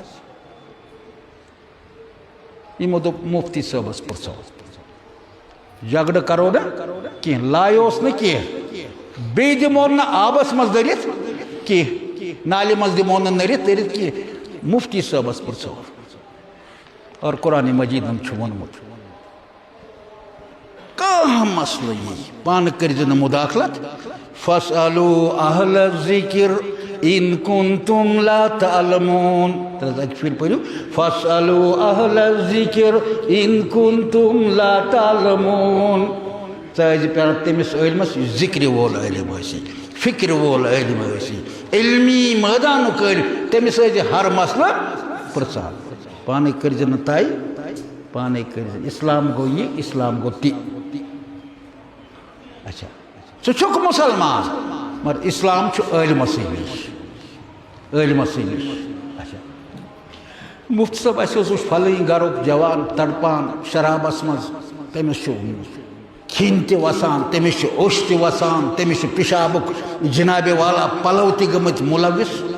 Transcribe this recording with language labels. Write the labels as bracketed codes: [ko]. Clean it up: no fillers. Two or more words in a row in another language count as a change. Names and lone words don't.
[ks] یِمو دوٚپ مُفتی صٲبس پرٛژھو جگڑٕ کرو نہٕ کینٛہہ لایوس نہٕ کینٛہہ بیٚیہِ دِمون نہٕ آبس منٛز دٔرِتھ کینٛہہ نالہِ منٛز دِمو نہٕ نٔرِتھ دٔرِتھ کینٛہہ مُفتی صٲبس پرٛژھو اور قرآن مجیٖدن چھُ ووٚنمُت کانٛہہ مسلہٕ یی پانہٕ کٔرۍزِ نہٕ مُداخلت [ar] فَاسْأَلُوا أَهْلَ الذِّكْرِ إِن كُنتُمْ لَا تَعْلَمُونَ [ks] اَکہِ پھِرِ پٔرِو [ar] فَاسْأَلُوا أَهْلَ الذِّكْرِ إِن كُنتُمْ لَا تَعْلَمُونَ [ks] ژٕ ٲسۍ پٮ۪وان تٔمِس عٲلمس یُس ذِکرِ وول عٲلِم ٲسی فِکرِ وول عٲلِم ٲسی علمی مٲدانُک عٲلِم تٔمِس ٲسۍ ہر مسلہٕ پرٛژھان پانے کٔرۍزِ نہٕ طے پانے کٔرۍزِ اسلام گوٚو یہِ اسلام گوٚو تہِ اچھا ژٕ چھُکھ مُسلمان مگر اسلام چھُ عٲلمسٕے نِش عٲلمسٕے نِش اچھا مُفتی صٲب اَسہِ اوس وٕچھ فلٲنۍ گرُک جوان تڑپان شرابس منٛز تٔمِس چھُ کھیٚنۍ تہِ وسان تٔمِس چھُ اوٚش تہِ وسان تٔمِس چھُ پِشابُک جنابِ والا پلو تہِ گٔمٕتۍ مُلوِث